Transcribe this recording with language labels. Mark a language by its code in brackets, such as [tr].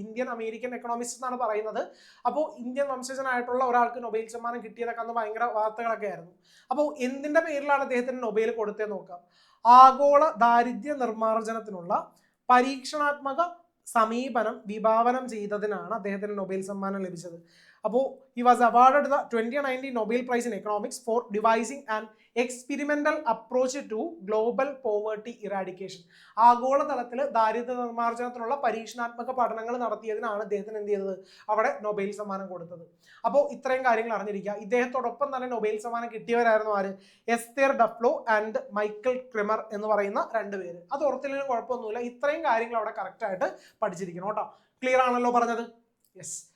[ml] Indian American economist എന്നാണ് പറയുന്നത്. അപ്പോൾ ഇന്ത്യൻ വംശജനായിട്ടുള്ള ഒരാൾക്ക് നൊബേൽ സമ്മാനം കിട്ടിയതൊക്കെ അന്ന് ഭയങ്കര വാർത്തകളൊക്കെ ആയിരുന്നു. അപ്പോൾ എന്തിന്റെ പേരിലാണ് അദ്ദേഹത്തിന് നൊബേൽ കൊടുത്തതെന്ന് നോക്കാം. ആഗോള ദാരിദ്ര്യ നിർമ്മാർജ്ജനത്തിനുള്ള പരീക്ഷണാത്മക സമീപനം വിഭാവനം ചെയ്തതിനാണ് അദ്ദേഹത്തിന് നൊബേൽ സമ്മാനം ലഭിച്ചത്. അപ്പോൾ [en] he was awarded the 2019 Nobel Prize in Economics for devising an experimental approach to global poverty eradication. [ml] ആഗോളതലത്തിൽ ദാരിദ്ര്യ നിർമ്മാർജ്ജനത്തിനുള്ള പരീക്ഷണാത്മക പഠനങ്ങൾ നടത്തിയതിനാണ് അദ്ദേഹത്തിന് എന്ത് ചെയ്തത്? അവിടെ നൊബേൽ സമ്മാനം കൊടുത്തത്. അപ്പോൾ ഇത്രയും കാര്യങ്ങൾ അറിഞ്ഞിരിക്കുക. ഇദ്ദേഹത്തോടൊപ്പം തന്നെ നൊബേൽ സമ്മാനം കിട്ടിയവരായിരുന്നു ആര്? എസ്തേർ ഡഫ്ലോ ആൻഡ് മൈക്കൽ ക്രിമർ എന്ന് പറയുന്ന രണ്ടുപേര്. അത് ഓർത്തില്ലെങ്കിലും കുഴപ്പമൊന്നുമില്ല. ഇത്രയും കാര്യങ്ങൾ അവിടെ കറക്റ്റ് ആയിട്ട് പഠിച്ചിരിക്കണം കേട്ടോ. ക്ലിയർ ആണല്ലോ പറഞ്ഞത്? യെസ്.